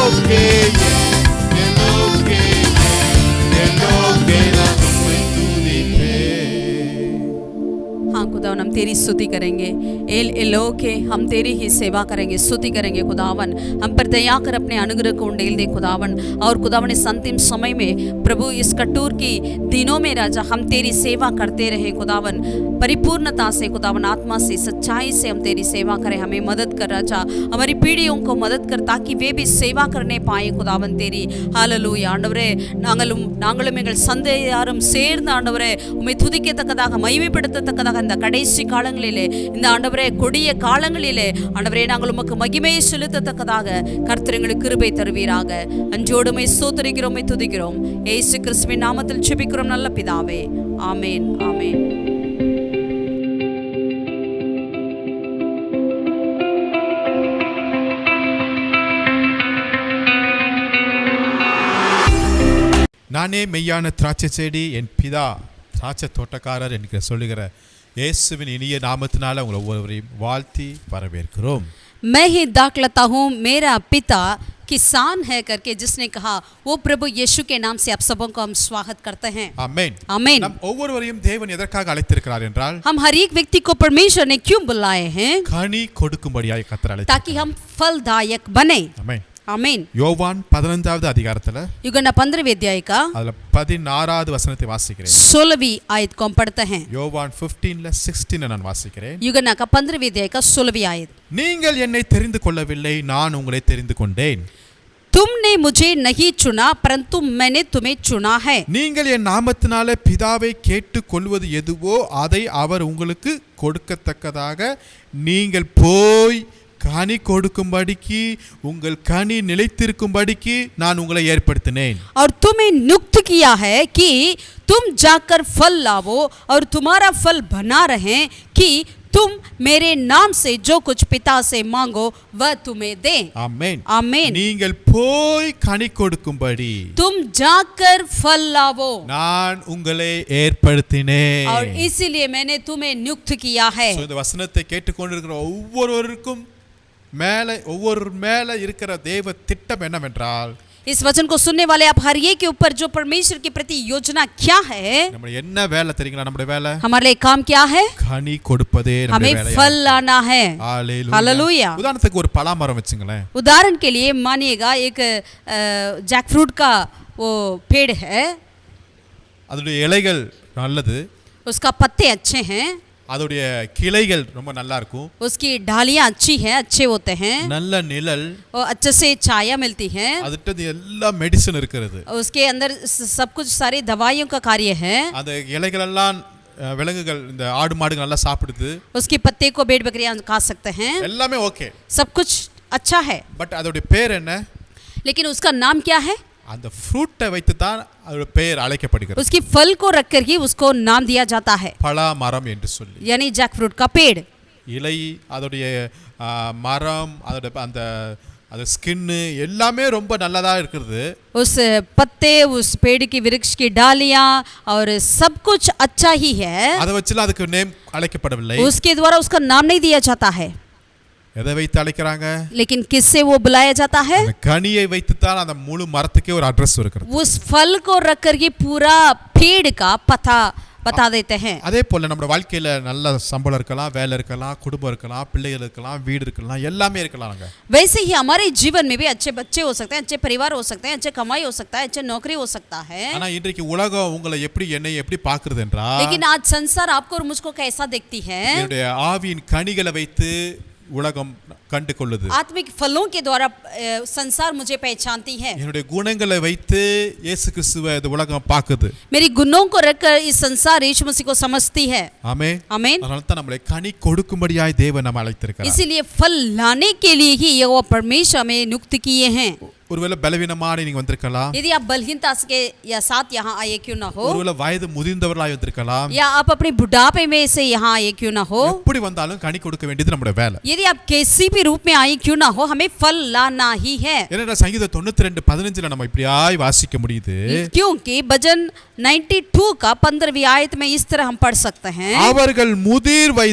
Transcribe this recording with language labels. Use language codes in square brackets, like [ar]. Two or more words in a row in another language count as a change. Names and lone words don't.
[ta] எல்லோகே எல்லோகே எல்லோகே நான் உம்மை துதிப்பேன். [hi] हाँ खुदावन हम तेरी स्तुति करेंगे। एलोके हम तेरी ही सेवा करेंगे, स्तुति करेंगे खुदावन। हम पर दया कर अपने अनुग्रह को उंडेल दे खुदावन। और खुदावन इस अंतिम समय में प्रभु इस कटोर की दिनों में राजा हम तेरी सेवा करते रहे खुदावन, परिपूर्णता से खुदावन, आत्मा से सच्चाई से हम तेरी सेवा करें। हमें मदद कर राजा, हमारी पीढ़ियों को मदद कर ताकि वे भी सेवा करने पाए खुदावन तेरी। [ta] हालेलूया ஆண்டவரே, நாங்களும் எங்கள் சந்தையாரும் சேர்ந்து ஆண்டவரே உம்மை துதிக்கத்தக்கதாக மகிமைப்படுத்தத்தக்கதாக இந்த கடைசி காலங்களிலே, இந்த ஆண்டவரே கொடிய காலங்களிலே ஆண்டவரே நாங்கள் உமக்கு மகிமையை செலுத்தத்தக்கதாக கர்த்தர் எங்களுக்கு கிருபை தருவீராக. அஞ்சோடு உம்மை ஸ்தோத்திரிக்கிறோம், உம்மை துதிக்கிறோம். இயேசு கிறிஸ்துவின் நாமத்தில் ஜெபிக்கிறோம் நல்ல பிதாவே, ஆமென் ஆமென். நானே மெய்யான திராட்சை செடி, என் பிதா திராட்சை தோட்டக்காரர் என்கிற சொல்லுகிற இயேசுவின் இனிய நாமத்தினால உங்களை ஒவ்வொருவரையும் வாழ்த்தி வரவேற்கிறோம். [hi] मैं ही दाख लेता हूँ, मेरा पिता किसान है करके जिसने कहा, वो प्रभु यीशु के नाम से आप सबों को हम स्वागत करते हैं. [ta] ஆமென். [hi] आमीन. [ta] நம் ஒவ்வொருவரையும் தேவன் எதற்காக அழைத்திருக்கிறார் என்றால், [hi] हम हर एक व्यक्ति को परमेश्वर ने क्यों बुलाए हैं? [ta] கனி கொடுக்கும்படியாய் கர்த்தர் அழைத்தார். [hi] ताकि हम फलदायक बने. [ta] ஆமென். [hi] आमीन. [ta] யோவான் 15வது அதிகாரத்துல [hi] युगन्ना 15वें अध्याय का [ta] அதுல 16வது வசனத்தை வாசிக்கிறேன். [hi] 16वीं आयत को हम पढ़ते हैं. [ta] யோவான் 15:16 நான் வாசிக்கிறேன். [hi] युगन्ना का 15वें अध्याय का 16वीं आयत. [ta] நீங்கள் என்னை தெரிந்து கொள்ளவில்லை, நான் உங்களை தெரிந்து கொண்டேன். [hi] तुमने मुझे नहीं चुना परंतु मैंने तुम्हें चुना है. [ta] நீங்கள் என் நாமத்தினாலே பிதாவை கேட்டுக் கொள்வது எதுவோ அதை அவர் உங்களுக்கு கொடுக்கத்தக்கதாக நீங்கள் போய் கனி கொடுக்கும்படிக்கு, உங்கள் கனி நிலைத்திருக்கும்படிக்கு நான் உங்களை ஏற்படுத்தினேன். [hi] और तुम्हें नियुक्त किया है कि तुम जाकर फल लावो और तुम्हारा फल बना रहे, कि तुम मेरे नाम से जो कुछ पिता से मांगो वह तुम्हें दे. [ta] ஆமென். [hi] आमीन. [ta] நீங்கள் போய் கனி கொடுக்கும்படி [hi] तुम जाकर फल लावो [ta] நான் உங்களை ஏற்படுத்தினேன். [hi] और इसीलिए मैंने तुम्हें नियुक्त किया है. [ta] இந்த வசனத்தை கேட்டுக்கொண்டிருக்கிற ஒவ்வொருவருக்கும் ஒவ்வொரு மேல இருக்கிற தேவ திட்டம் என்னவென்றால், [hi] इस वचन को सुनने वाले आप हर एक के ऊपर जो परमेश्वर के प्रति योजना क्या है, [ta] நம்ம என்ன வேலை தெரியுங்களா? நம்முடைய வேலை, [hi] हमारे लिए काम क्या है? [ta] கனி கொடுப்பதே நம்முடைய [hi] हमें [ta] வேலை. [hi] फल लाना है. हालेलुया. [ta] உதாரணத்துக்கு ஒரு பலாமரம் வச்சுங்களேன். [hi] उदाहरण के लिए मानिएगा एक [en] jack fruit [hi] का वो पेड़ है, [ta] அதோட இலைகள் நல்லது, [hi] उसका पत्ते अच्छे हैं, [ta] அதோடைய கிளைகள் ரொம்ப நல்லா இருக்கும், [hi] उसकी डालियां अच्छी हैं, अच्छे होते हैं, [ta] நல்ல நிழல், [hi] और अच्छे से छाया मिलती है, [ta] அதுட்ட எல்லா மெடிசன் இருக்குது, [hi] उसके अंदर सब कुछ सारी दवाइयों का कार्य है, [ta] அந்த இலைகள் எல்லாம் விலங்குகள், இந்த ஆடு மாடுகள் நல்லா சாப்பிடுது, [hi] उसके पत्ते को भेड़ बकरियां खा सकते हैं, [ta] எல்லாமே ஓகே, [hi] सब कुछ अच्छा है. [ta] பட் அதோட பேர் என்ன? [hi] लेकिन उसका नाम क्या है? [ta] அந்த ஃப்ரூட்டை வைத்து தான் அதோட பெயர் அழைக்கப்படுகிறது. [hi] उसकी फल को रखकर ही उसको नाम दिया जाता है, [ta] பலா மரம் என்று சொல்லி. [hi] यानी [en] jack fruit [hi] का पेड़. [ta] இலை, அதோடைய மரம், அதோட அந்த ஸ்கின் எல்லாமே ரொம்ப நல்லதா இருக்குது. [hi] उस पत्ते, उस पेड़ की वृक्ष की डालियां और सब कुछ अच्छा ही है. [ta] அதை வச்சுலாம் அதுக்கு நேம் அழைக்கப்படவில்லை. [hi] उसके द्वारा उसका नाम नहीं दिया जाता है. [ta] எதை வைத்து அழைக்கிறாங்க? [hi] लेकिन किससे वो बुलाया जाता है? [ta] அந்த கனியை வைத்து தான் அந்த முழு மரத்துக்கே ஒரு அட்ரஸ் இருக்குது. [hi] उस फल को रखकर के पूरा पेड़ का पता बता देते हैं. [ta] அதே போல நம்ம வாழ்க்கையில நல்ல சம்பளம் இருக்கலாம், வேலை இருக்கலாம், குடும்பம் இருக்கலாம், பிள்ளைகள் இருக்கலாம், வீடு இருக்கலாம், எல்லாமே இருக்கலாம்ங்க. [hi] वैसे ही हमारे जीवन में भी अच्छे बच्चे हो सकते हैं, अच्छे परिवार हो सकते हैं, अच्छे कमाई हो सकता है, अच्छे नौकरी हो सकता है. [ta] ஆனா இன்றைக்கு உலகம் உங்களை என்னை எப்படி பார்க்கிறது என்றால், [hi] लेकिन आज संसार आपको और मुझको कैसा देखती है? [ta] என்னுடைய ஆவியின் கனிகளை வைத்து உலகம் கண்டு கொள்ளுது. [hi] आत्मिक फलों के द्वारा संसार मुझे पहचानती है. [ta] என்னுடைய குணங்களை வைத்து இயேசு கிறிஸ்துவை இந்த உலகம் பார்க்குது. [hi] मेरी गुणों को रखकर इस संसार यीशु मसीह को समझती है. [ta] ஆமென். [hi] आमीन. [ta] அதனால தான் நம்மளை கனி கொடுக்கும்படியாய் தேவன் நம்மை அழைத்திருக்கிறார். [hi] इसीलिए फल लाने के लिए ही यहोवा परमेश्वर हमें नियुक्त किए हैं. [ta] ஒருவேளை பலவீனமான நீங்க வந்திருக்கலாம், [hi] यदि आप बलहीनता के या साथ यहाँ आए क्यों ना हो, [ta] ஒருவேளை வயது முதிர்ந்தவர்களாய் வந்திருக்கலாம், [hi] या आप अपने बुढ़ापे में से यहाँ आए क्यों ना हो, [ta] எப்படி வந்தாலும் கனி கொடுக்க வேண்டியது நம்முடைய வேலை. [hi] यदि आप किसी भी रूप में आए क्यों ना हो, हमें फल लाना ही है. [ta] ஏன்னா சங்கீதம் 92:15 நம்ம இப்படியாய் வாசிக்க முடியுது. [hi] क्योंकि भजन 92 का 15वीं आयत में इस तरह हम पढ़ सकते हैं,